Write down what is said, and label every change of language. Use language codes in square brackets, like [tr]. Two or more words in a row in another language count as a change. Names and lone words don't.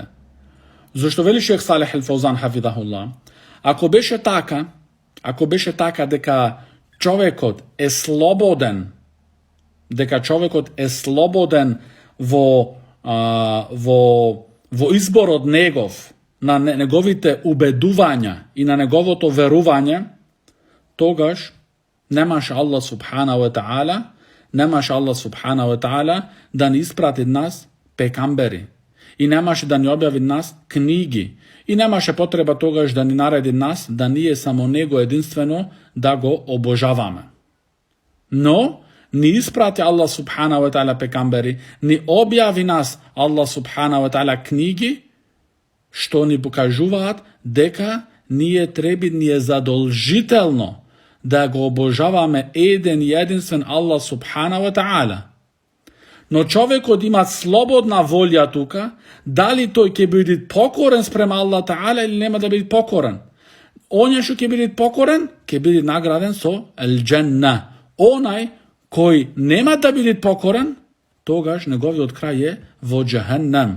[mk] Зашто вели Шех Салих Ал-Фаузан хафидахуллах, ако беше така дека човекот е слободен, во изборот негов, на неговите убедувања и на неговото верување, тогаш немаше [ar] الله سبحانه وتعالى [mk] да ни испрати нас пекамбери и немаше да ни објави нас книги и немаше потреба тогаш да ни нареди нас да ние само него единствено да го обожаваме. Но ни испрати [ar] الله سبحانه وتعالى [mk] пекамбери, ни објави нас [ar] الله سبحانه وتعالى [mk] книги што ни покажуваат дека ние е задолжително да го обожаваме еден и единствен [ar] الله سبحانه وتعالى. [mk] Но човекот има слободна волја тука, дали тој ќе биде покорен спрема [ar] الله تعالى [mk] или нема да биде покорен. Оној што ќе биде покорен, ќе биде награден со ел-џенна. Онај кој нема да биде покорен, тогаш неговиот крај е во џехеннем.